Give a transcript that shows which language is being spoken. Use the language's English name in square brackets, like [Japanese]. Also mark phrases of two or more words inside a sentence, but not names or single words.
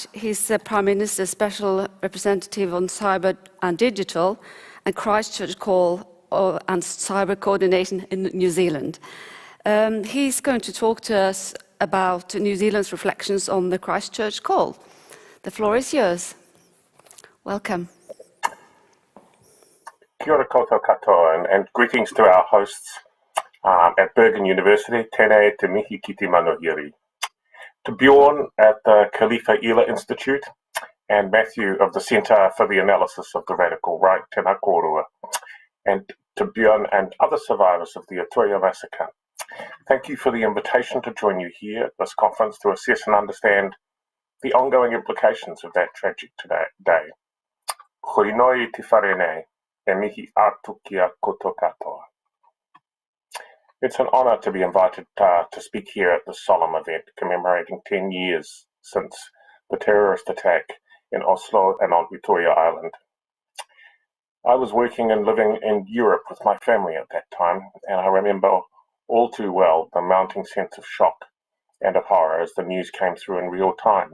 [English] He's the Prime Minister's Special Representative on Cyber and Digital and Christchurch Call and Cyber Coordination in New Zealand. He's going to talk to us about New Zealand's reflections on the Christchurch Call. The floor is yours. Welcome. [Māori] Kia ora koutou katoa, [English] and greetings to our hosts at Bergen University. [Māori] Tēnei te mihi ki te manuhiri. [English] To Bjorn at the Khalifa Ila Institute and Matthew of the Centre for the Analysis of the Radical Right, [Māori] tēnā kōrua, [English] and to Bjorn and other survivors of the Atoia massacre. Thank you for the invitation to join you here at this conference to assess and understand the ongoing implications of that tragic day. [Māori] Hoinoi te whare nei, e mihi atu kia koutou katoa. [English] It's an honour to be invited to speak here at this solemn event commemorating 10 years since the terrorist attack in Oslo and on Utoya Island. I was working and living in Europe with my family at that time, and I remember all too well the mounting sense of shock and of horror as the news came through in real time.